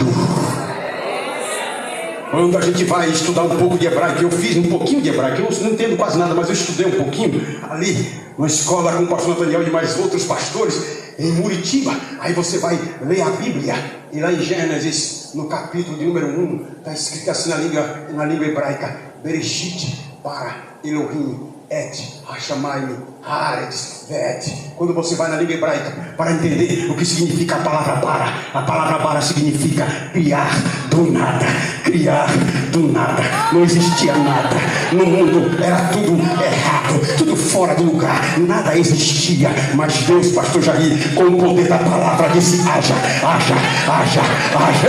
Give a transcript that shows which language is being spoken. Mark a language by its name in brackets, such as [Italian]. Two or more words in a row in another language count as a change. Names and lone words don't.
[Portuguese] Quando a gente vai estudar um pouco de hebraico, eu fiz um pouquinho de hebraico, eu não entendo quase nada, mas eu estudei um pouquinho ali na escola com o pastor Nathaniel e mais outros pastores em Muritiba. Aí você vai ler a Bíblia, e lá em Gênesis, no capítulo de número 1, está escrito assim na língua hebraica: [Hebrew] בראשית ברא אלהים את השמים הארץ ואת. [Portuguese] Quando você vai na língua hebraica para entender o que significa a palavra bara significa criar do nada. Criar do nada. Não existia nada no mundo, era tudo errado, tudo fora do lugar, nada existia. Mas Deus, pastor Jair, com o poder da palavra, disse: haja, haja, haja, haja.